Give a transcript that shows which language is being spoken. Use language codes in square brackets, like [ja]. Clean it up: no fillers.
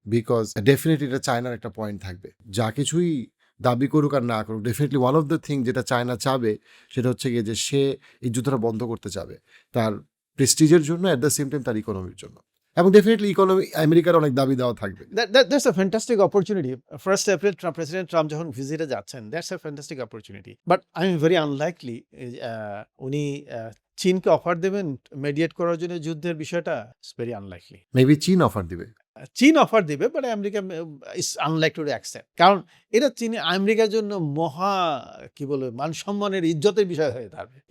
[bn] Because definitely এটা চায়নার একটা পয়েন্ট থাকবে। যা কিছুই দাবি করুক আর না করুক, definitely one of the thing যেটা চায়না চাবে সেটা হচ্ছে গিয়ে যে সে এই যুদ্ধটা বন্ধ করতে চাবে, তার প্রেস্টিজের জন্য, [en] at the same time [bn] তার ইকোনমির জন্য। এবং ডেফিনেটলি ইকোনমি আমেরিকার অনেক দাবি দেওয়া থাকবে। [en] That's a fantastic opportunity. 1st April [bn] president Trump যখন ভিজিটে যাচ্ছেন, [en] that's a fantastic opportunity. But I'm very unlikely [bn] উনি চীনকে অফার দেবেন মেডিয়েট করার জন্য যুদ্ধের বিষয়টা। [en] It's very unlikely. [bn] মেবি চীন অফার দিবে। চীন অফার দিবে, [en] But America is unlikely to accept. [bn] কারণ এটা চীন আমেরিকার জন্য মহা কি বলবো মান সম্মানের, ইজ্জতের বিষয় হয়ে থাকবে।